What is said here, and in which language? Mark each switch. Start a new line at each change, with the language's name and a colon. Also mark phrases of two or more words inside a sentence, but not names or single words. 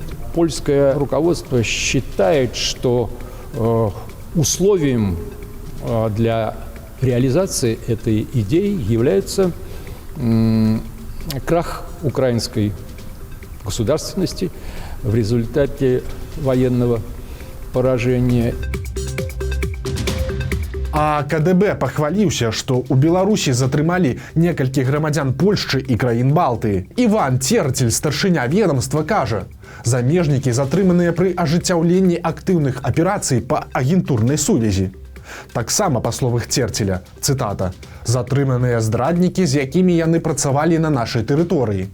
Russian: Польское руководство считает, что условием для реализации этой идеи является крах украинской государственности в результате военного поражения.
Belarusian: А КДБ пахваліўся, што ў Беларусі затрымалі некалькі грамадзян Польшчы і краін Балтыі. Іван Церцель, старшыня ведомства, кажа: замежнікі затрыманыя пры ажыццяўленні актыўных аперацый па агентурнай сувязі. Таксама, па словах Церцеля, цытата, затрыманыя здраднікі, з якімі яны працавалі на нашай тэрыторыі.